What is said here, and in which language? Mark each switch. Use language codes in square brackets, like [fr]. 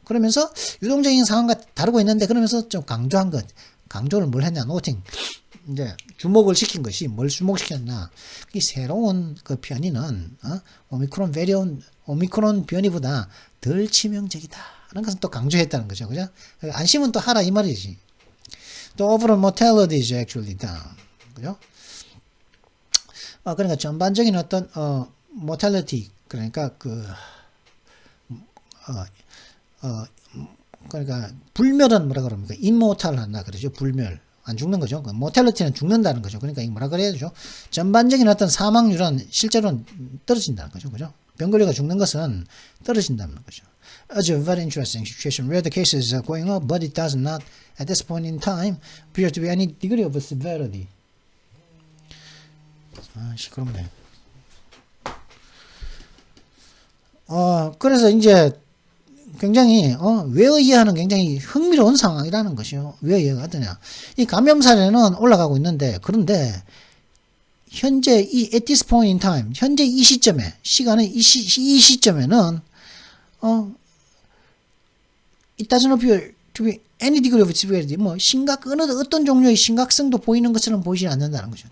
[ko] 그러면서 유동적인 상황과 다루고 있는데 그러면서 좀 강조한 것, 강조를 뭘 했냐, 노팅. 이제 주목을 시킨 것이 뭘 주목시켰냐? 이 새로운 그 변이는 오미크론 변이보다 덜 치명적이다. 라는 것은 또 강조했다는 거죠, 그죠? 안심은 또 하라 이 말이지. [en] 또 overall mortality is actually down, 그죠? [ko] 그러니까 전반적인 어떤 mortality 그러니까 그러니까 불멸은 뭐라 그럽니까? immortal 한다 그러죠. 불멸. 안 죽는 거죠. mortality는 죽는다는 거죠. 그러니까 이 뭐라 그래야 되죠? 전반적인 어떤 사망률은 실제로는 떨어진다는 거죠. 그죠? 병 걸려가 죽는 것은 떨어진다는 거죠. [en] It's a very interesting situation where the cases are going up, but it does not, at this point in time, appear to be any degree of severity. [ko] 시끄럽네. 그래서 이제 굉장히 왜 의아하는 굉장히 흥미로운 상황이라는 것이요. 왜 의아가 하더냐? 이 감염 사례는 올라가고 있는데 그런데 현재 [en] at this point in time, [ko] 현재 이 시점에 이 시점에는 [en] it doesn't appear to be any degree of severity. [ko] 뭐 어떤 종류의 심각성도 보이는 것처럼 보이지 않는다는 거죠.